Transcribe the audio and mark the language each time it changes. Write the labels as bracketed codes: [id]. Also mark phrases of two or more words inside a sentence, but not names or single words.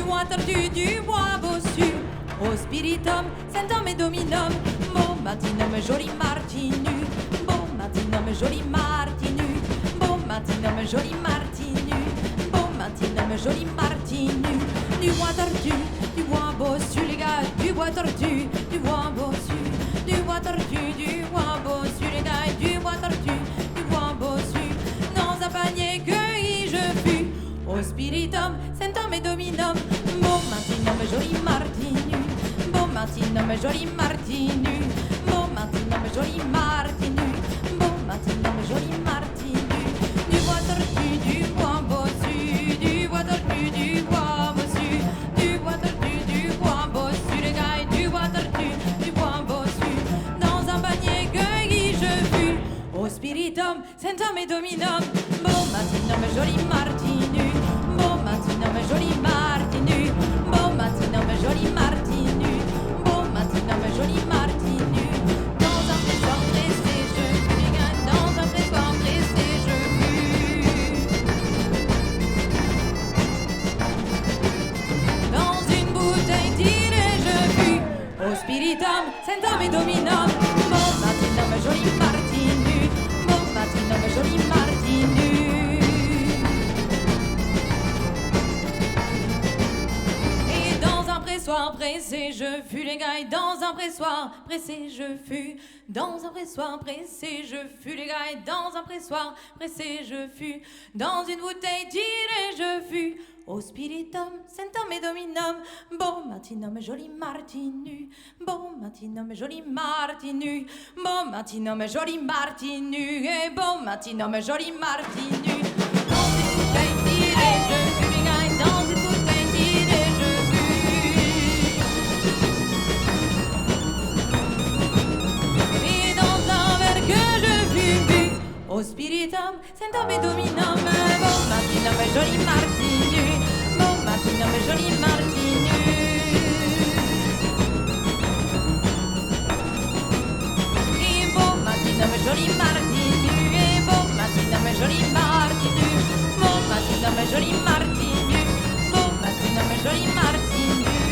[fr] tortue du bois bossu, au [la] spiritum, centum et dominum, [fr] bon matinum, joli martinu, bon matinum, joli martinu, bon matinum, joli martinu, bon matinum, joli martinu, du bois tortu, du bois bossu, les gars, du bois tortu, du bois bossu, du bois tortu, du bois bossu, les gars, du bois tortu, du bois bossu, dans un panier cueilli je fus, au [la] spiritum, centum et dominum, [fr] bon matinum, joli martinu, bon matinum, joli martinu, bon matinum, joli martinu, bon matinum, joli martinu, du bois tortu, du bois bossu, du bois tortu, du bois bossu, du bois tortu, du bois bossu, les gars, du bois tortu, du bois bossu, dans un panier cueilli je fus, au [la] spiritum, centum et dominum, [fr] bon matinum, joli martinu, bon matinum, joli martinu, bon matinum, joli martinu, bon matinum, joli martinu, dans un pressoir pressé je fus, les gars, dans un pressoir pressé je fus, dans une bouteille tirée je fus, au [la] spiritum, centum et dominum, [fr] bon matinum, joli martinu, bon matinum, joli martinu. Et dans un pressoir pressé je fus, les gars, et dans un pressoir pressé je fus, dans un pressoir pressé je fus, les gars, et dans un pressoir pressé je fus, dans une bouteille tirée je fus, au [la] spiritum, centum et dominum, [fr] bon matinum, joli martinu, bon matinum, joli martinu, bon matinum, joli martinu, et bon matinum, joli martinu, dans une bouteille tirée je fus, les gars, et dans une bouteille tirée je fus, et dans un verre que je fus bu, au [la] spiritum, centum et dominum, [fr] bon matinum, joli martinu, bon matinum, joli martinu, et bon matinum, joli martinu, et bon matinum, joli martinu, bon matinum, joli martinu, bon matinum, joli martinu.